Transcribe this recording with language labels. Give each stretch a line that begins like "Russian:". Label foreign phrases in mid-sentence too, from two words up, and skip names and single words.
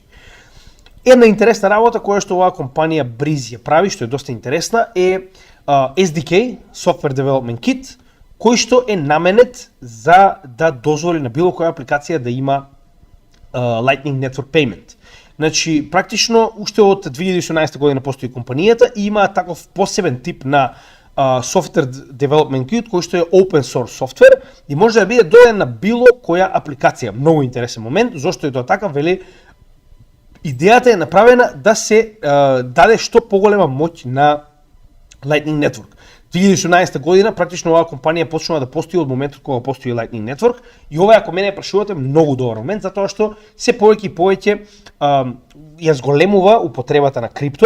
Macedonian: Една интересна работа која што оваа компанија Breeze ја прави, што е доста интересна, е SDK,
English: Software Development Kit,
Macedonian: кој што е наменет за да дозволи на било која апликација да има
English: Lightning Network Payment.
Macedonian: Значи, практично, уште од 2018 година постои компанијата и има таков посебен тип на
English: Software Development Kit,
Macedonian: кој што е
English: open source software
Macedonian: и може да биде додаден на било која апликација. Многу интересен момент, зошто е тоа така, вели, идејата е направена да се даде што поголема моќ на Lightning Network. 2018 година практично оваа компанија почнува да постои од моментот кога постои Lightning Network и ова, ако мене прашувате, многу добар момент, затоа што се повеќе и повеќе ја зголемува употребата на крипто.